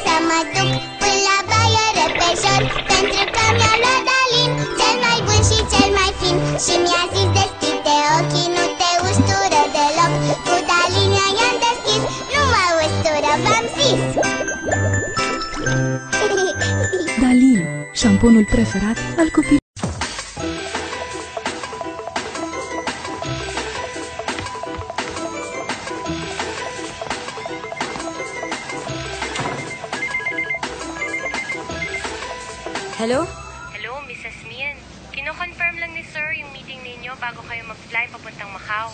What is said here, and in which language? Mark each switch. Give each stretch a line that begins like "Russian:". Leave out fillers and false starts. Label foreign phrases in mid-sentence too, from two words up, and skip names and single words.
Romanian: mă duc până la baie repejor, pentru că mi-a luat Dalin cel mai bun și cel mai fin. Și mi-a zis deschide ochii, nu te ustură deloc. Cu Dalin i-am deschis, nu mă ustură, v-am zis. Dalin, șamponul preferat al copilului.
English: Hello? Hello, Mrs. Mian.
Filipino: Kino-confirm lang ni Sir yung meeting ninyo bago kayo mag-fly papuntang Macau.